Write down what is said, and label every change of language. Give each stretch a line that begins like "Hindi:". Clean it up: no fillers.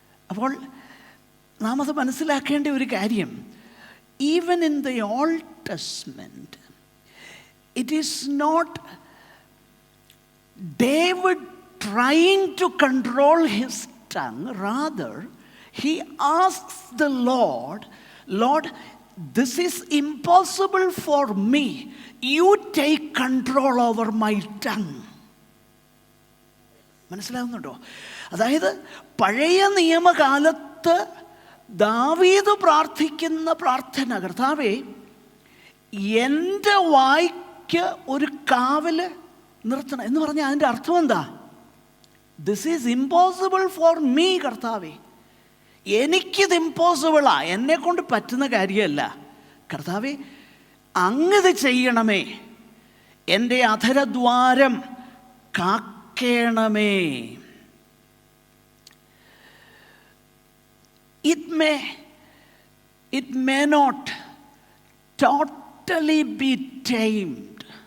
Malayalam: അപ്പോൾ നാം അത് മനസ്സിലാക്കേണ്ട ഒരു കാര്യം,
English: Even in the Old Testament it is not David trying to control his tongue. Rather, he asks the Lord, this is impossible for me. You take control over my tongue.
Malayalam: മനസ്സിലാവുന്നുണ്ടോ? അതായത് പഴയ നിയമകാലത്ത് ദാവീദ് പ്രാർത്ഥിക്കുന്ന പ്രാർത്ഥന, കർത്താവേ എൻ്റെ വായ്ക്ക് ഒരു കാവല് നിർത്തണം എന്ന് പറഞ്ഞാൽ അതിൻ്റെ അർത്ഥം എന്താ?
English: This is impossible for me.
Malayalam: കർത്താവേ, എനിക്കിത് ഇമ്പോസിബിളാ, എന്നെ കൊണ്ട് പറ്റുന്ന കാര്യമല്ല. കർത്താവേ, അങ്ങത് ചെയ്യണമേ, എൻ്റെ അധരദ്വാരം കാക്കേണമേ.
English: it may not totally be tamed.